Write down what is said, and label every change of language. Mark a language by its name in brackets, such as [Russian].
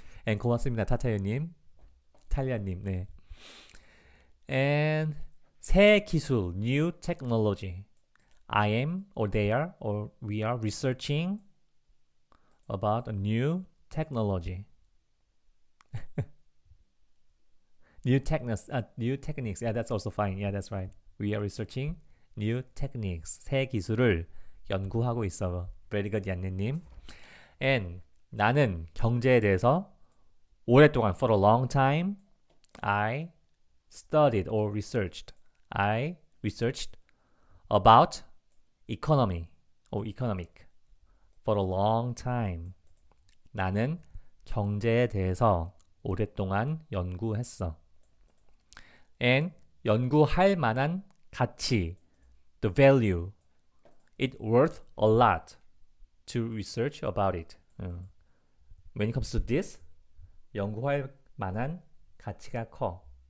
[Korean] And 고맙습니다, 타타유님, 탈리아님. 네. [English] And 새 기술, new technology. I am, or they are, or we are researching about a new technology. New techniques. Yeah, that's also fine. Yeah, that's right. We are researching new techniques. [Korean] 새 기술을 연구하고 있어. [English] Very good, 얀네님. And [Korean] 나는 경제에 대해서 오랫동안, [English] for a long time, I studied or researched. I researched about economy or economic for a long time. [Korean] 나는 경제에 대해서 오랫동안 연구했어. [English] And [Korean] 연구할 만한 가치, [English] the value, it worth a lot to research about it. When it comes to this, [Korean] 연구할 만한 가치가 커.